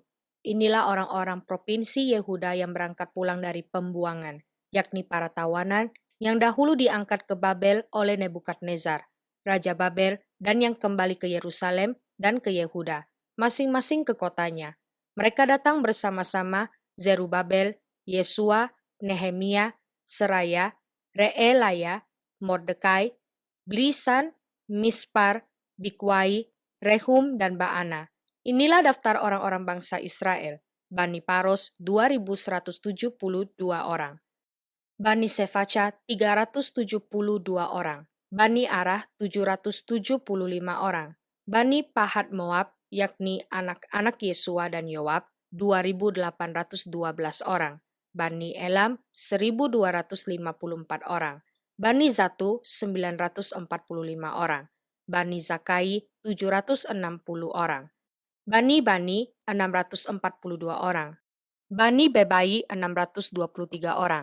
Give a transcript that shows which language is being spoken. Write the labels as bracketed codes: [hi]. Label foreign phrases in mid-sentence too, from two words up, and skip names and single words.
[id] Inilah orang-orang provinsi Yehuda yang berangkat pulang dari pembuangan, yakni para tawanan yang dahulu diangkat ke Babel oleh Nebukadnezar, Raja Babel, dan yang kembali ke Yerusalem dan ke Yehuda, masing-masing ke kotanya. Mereka datang bersama-sama Zerubabel, Yesua, Nehemia, Seraya, Reelaya, Mordekai, Blisan, Mispar, Bikwai, Rehum, dan Baana. Inilah daftar orang-orang bangsa Israel. Bani Paros 2.172 orang. Bani Sefaca 372 orang. Bani Arah 775 orang. Bani Pahat Moab, yakni anak-anak Yesua dan Yoab, 2.812 orang. Bani Elam 1.254 orang. Bani Zatu 945 orang. Bani Zakai 760 orang. Bani 642 orang. Bani Bebai 623 orang.